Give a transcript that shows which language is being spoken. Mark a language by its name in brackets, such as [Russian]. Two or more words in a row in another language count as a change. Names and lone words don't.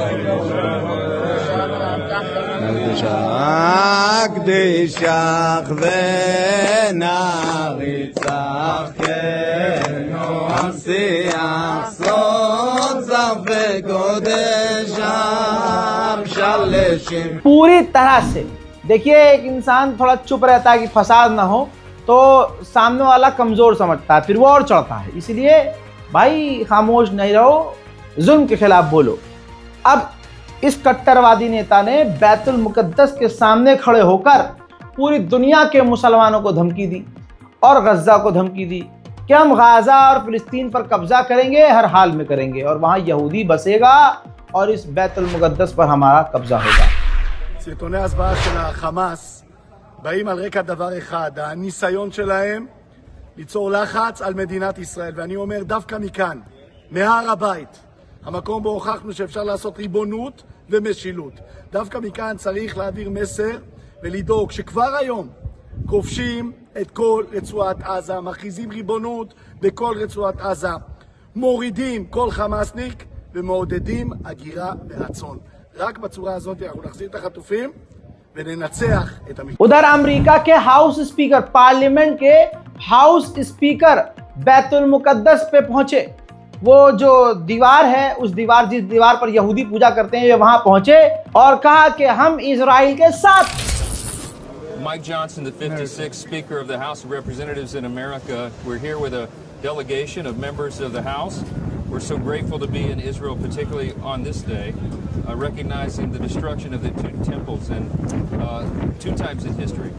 [Hindi] הקדישך ונריצך כנוסיח סוד זך וקודשם שלשים। पूरी तरह से देखिए, एक इंसान थोड़ा चुप रहता है कि फसाद ना हो तो सामने वाला कमजोर समझता है, फिर वो और चढ़ता है। इसलिए भाई खामोश नहीं रहो, जुल्म के खिलाफ बोलो। अब इस कट्टरवादी नेता ने बैतुल मुकद्दस के सामने खड़े होकर पूरी दुनिया के मुसलमानों को धमकी दी और गज्जा को धमकी दी कि हम गाजा और फिलिस्तीन पर कब्जा करेंगे, हर हाल में करेंगे, और वहां यहूदी बसेगा और इस बैतुल मुकद्दस पर हमारा कब्जा होगा। [Hebrew] סרטוני הזוועה של החמאס באים על רקע דבר אחד, הניסיון שלהם ליצור לחץ על מדינת ישראל. ואני אומר דווקא מכאן, מהר הבית, המקום בו הוכחנו שאפשר לעשות ריבונות ומשילות, דווקא מכאן צריך להעביר מסר ולדאוג שכבר היום כובשים את כל רצועת עזה, מכריזים ריבונות בכל רצועת עזה, מורידים כל חמאסניק ומעודדים הגירה ברצון. רק בצורה הזאת אנחנו נחזיר את החטופים וננצח את המשפט. [Hindi] उधर अमेरिका के [English] house speaker, [Hindi] पार्लियामेंट के [English] house speaker [Hindi] बैतुल मुकद्दस पे पहुंचे। वो जो दीवार है, उस दीवार, जिस दीवार पर यहूदी पूजा करते हैं, वे वहां पहुंचे और कहा कि हम इजराइल के साथ। [English] Mike Johnson, the 56th Speaker of the House of Representatives in America. We're here with a delegation of members of the House. We're so grateful to be in Israel, particularly on this day, recognizing the destruction of the two temples and two times in history.